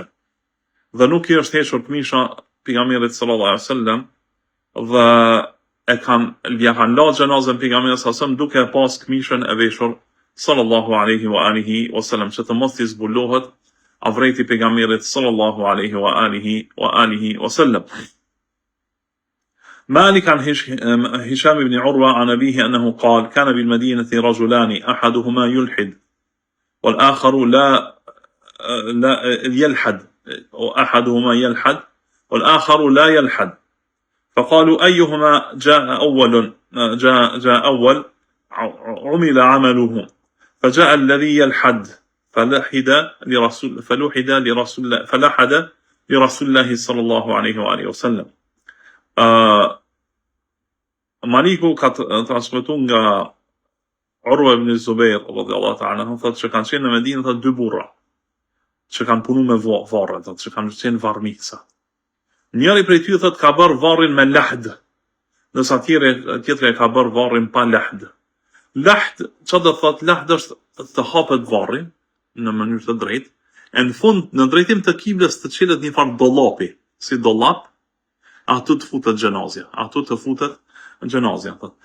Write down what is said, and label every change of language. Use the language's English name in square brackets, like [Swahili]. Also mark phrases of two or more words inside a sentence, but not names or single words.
[Albanian] Dhe nuk i është hequr këmisha pejgamberit [Arabic] صلى الله عليه وسلم [Albanian] dhe ja kanë la xhenazën pejgamberit [Arabic] صلى الله عليه وسلم [Albanian] duke pas këmishën e veshur [Arabic] صلى الله عليه وسلم, [Albanian] që të mos i zbulohet avreti pejgamberit [Arabic] صلى الله عليه وسلم. مالك عن هشام بن عروة عن أبيه أنه قال: كان بالمدينة رجلان أحدهما يلحد والآخر لا يلحد، وأحدهما يلحد والآخر لا يلحد، فقالوا: أيهما جاء أول؟ عمل عمله فجاء الذي يلحد فلحد لرسول الله صلى الله عليه وآله وسلم. [Albanian] Maliku ka transmetuar nga Urwa ibn Zubair [Arabic] رضي الله تعالى عنه [Albanian] thotë që kanë qenë në Medinë thotë dy burra që kanë punu me varre, thotë që kanë qenë varrmica. Njëri prej tyre thotë ka bërë varrin me lahd, ndërsa tjetri ka bërë varrin pa lahd. Lahd, çfarë do thotë lahd është të hapet varri në mënyrë të drejtë, e në fund në drejtim të kiblës të çelet një farë dollapi, si dollap, atu të futet xhenazja, thotë.